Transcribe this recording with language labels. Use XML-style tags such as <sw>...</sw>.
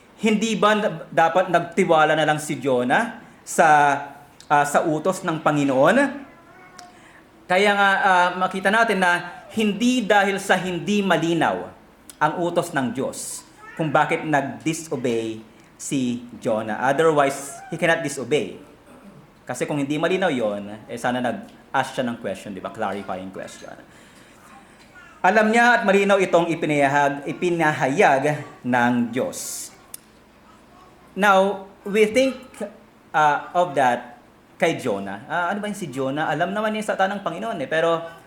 <tl>Hindi ba dapat nagtiwala na lang si Jonah sa utos ng Panginoon? Kaya nga makita natin na hindi dahil sa hindi malinaw ang utos ng Diyos kung bakit nag-disobey si Jonah.</tl> <en>Otherwise, he cannot disobey.</en> <tl>Kasi kung hindi malinaw yon, sana nag-ask siya ng question, di ba? Clarifying question. Alam niya at malinaw itong ipinahayag ng Diyos.</tl> <en>Now, we think of that</en> <tl>kay Jonah. Ano ba yung si Jonah? Alam naman niya sa ng Panginoon pero</tl>